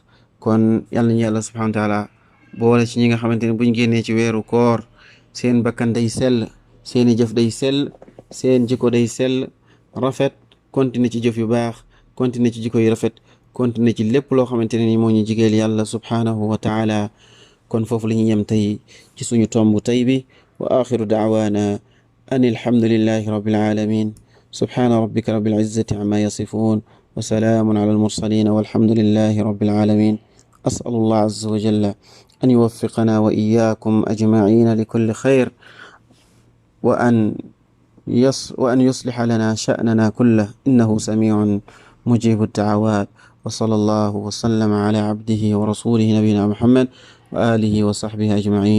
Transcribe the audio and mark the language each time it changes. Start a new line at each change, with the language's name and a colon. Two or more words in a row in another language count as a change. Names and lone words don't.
Wolof: kon yàlla nañu yàlla
Arabic: سبحانه وتعالى
Wolof: boole ci ñi nga xamante ne buñ génnee ci weeru koor seen bakkan day sell seeni jëf day sell seen jikko day sell rafet continuer ci jëf yu baax continuer ci jikko yu rafet continuer ci lépp loo xamante ne ni moo ñu jigeel yàlla
Arabic: سبحانه وتعالى.
Wolof: kon foofu la ñuy yem tey ci suñu tomb tey bi
Arabic: وآخر دعوانا أن الحمد لله رب العالمين سبحان ربك رب العزة عما يصفون وسلام على المرسلين والحمد لله رب العالمين. أسأل الله عز وجل أن يوفقنا وإياكم أجمعين لكل خير وأن يصلح لنا شأننا كله إنه سميع مجيب الدعوات. وصلى الله وسلم على عبده ورسوله نبينا محمد وآله وصحبه أجمعين.